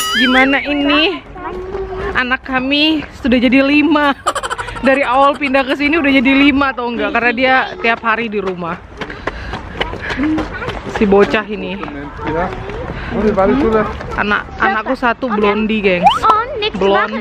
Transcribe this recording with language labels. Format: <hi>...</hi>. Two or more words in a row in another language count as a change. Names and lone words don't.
<id>Gimana ini? Anak kami sudah jadi 5. Dari awal pindah ke sini udah jadi 5 atau enggak? Karena dia tiap hari di rumah. Si bocah ini.</id> <de>Ja. Und war das so, dass</de> <id>Anakku satu blondi, gengs.</id> <de>Oh, nichts Blond.</de>